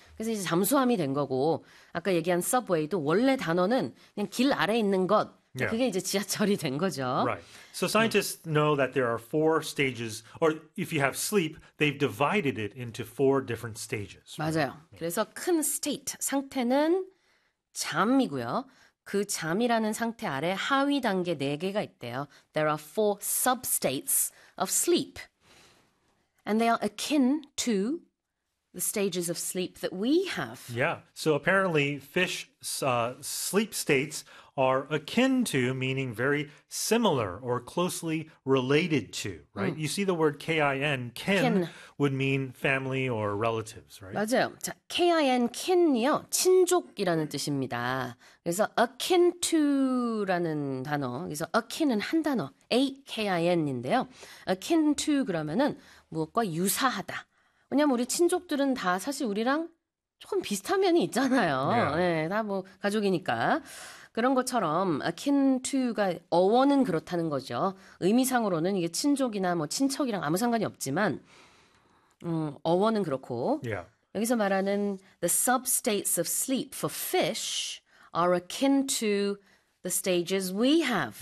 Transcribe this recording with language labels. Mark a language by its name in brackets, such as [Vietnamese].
[Korean] 그래서 이제 잠수함이 된 거고, 아까 얘기한 Subway도 원래 단어는 그냥 길 아래에 있는 것. [English] Yeah. [Korean] 그게 이제 지하철이 된 거죠. [English] Right. So scientists know that there are four stages, or if you have sleep, they've divided it into four different stages, right? [Korean] 맞아요. 그래서 큰 state, 상태는 잠이고요. 그 잠이라는 상태 아래 하위 단계 4개가 있대요. [English] There are four sub-states of sleep. And they are akin to the stages of sleep that we have. Yeah, so apparently fish sleep states are akin to, meaning very similar or closely related to, right? You see the word kin, kin kin. would mean family or relatives, right? [Korean] 맞아요. 자, kin, kin이요. 친족이라는 뜻입니다. 그래서 akin to라는 단어. 그래서 akin은 한 단어. akin인데요. akin to 그러면은 무엇과 유사하다. 왜냐면 우리 친족들은 다 사실 우리랑 조금 비슷한 면이 있잖아요. [English] Yeah. [Korean] 네, 다뭐 가족이니까. 그런 것처럼 akin to가 어원은 그렇다는 거죠. 의미상으로는 이게 친족이나 뭐 친척이랑 아무 상관이 없지만 어원은 그렇고 [English] Yeah. [Korean] 여기서 말하는 [English] the substates of sleep for fish are akin to the stages we have